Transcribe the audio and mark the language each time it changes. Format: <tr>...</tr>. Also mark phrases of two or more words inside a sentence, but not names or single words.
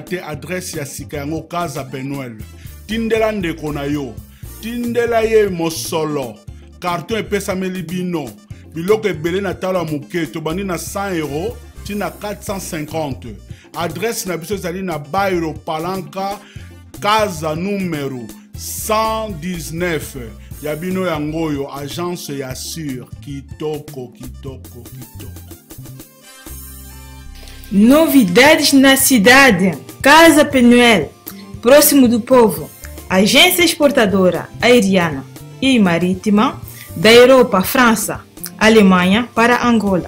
<ln>te adresse ya sika yango Casa Penuel tindela ndeko na yo tindela ye mosolo carton epesameli bino biloko ebele na talo ya moke tobandi na 100 € tina 450 adresse na biso ezali na Bairo Palanca Casa numéro 119 Yabino Yangoyo, agence Yassure, Kitoko.</ln> <pt>Novidades na cidade. Casa Penuel, próximo do povo. Agência exportadora aeriana e marítima da Europa, França, Alemanha para Angola.</pt>